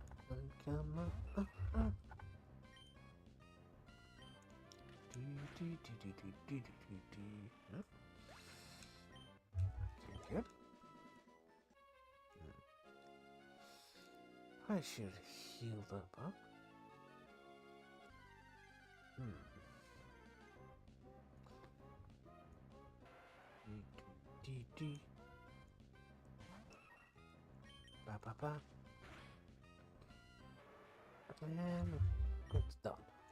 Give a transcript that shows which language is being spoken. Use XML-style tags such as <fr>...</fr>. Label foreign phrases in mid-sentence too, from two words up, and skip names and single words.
<en>Come on. Huh? Good. I should have healed up, huh? Ba ba ba. And it's done.</en>